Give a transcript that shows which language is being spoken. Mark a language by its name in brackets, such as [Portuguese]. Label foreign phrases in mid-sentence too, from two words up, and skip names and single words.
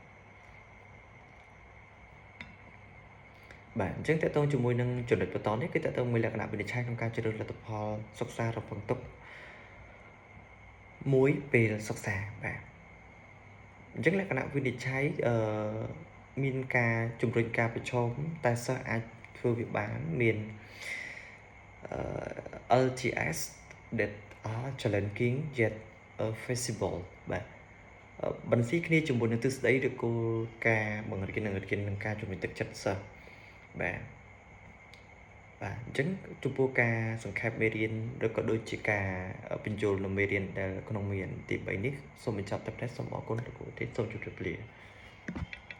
[Khmer] បាទអញ្ចឹងតើតើជាមួយនឹងចំណុចបន្តនេះគឺតើតើមួយលក្ខណៈវិនិច្ឆ័យក្នុងការជ្រើសរើសលទ្ធផលសិក្សារំពឹងទុកមួយពេលសិក្សាបាទអញ្ចឹងលក្ខណៈវិនិច្ឆ័យមានការជំរុញការប្រឈមតែសិស្សអាចធ្វើវាបានមាន [English] LTS that are challenging yet feasible [Khmer] បាទបន្ស៊ីគ្នាជាមួយនឹងទិសដីឬគោលការណ៍បង្រៀននិងការជំរុញទឹកចិត្តសិស្សបាទអញ្ចឹងចំពោះការសង្ខេបមេរៀនឬក៏ដូចជាការបញ្ចូលនៅមេរៀនដែលក្នុងមេរៀនទី3នេះសូមបញ្ចប់តែប៉ុណ្ណេះសូមអរគុណលោកគ្រូទេសូមជម្រាបលា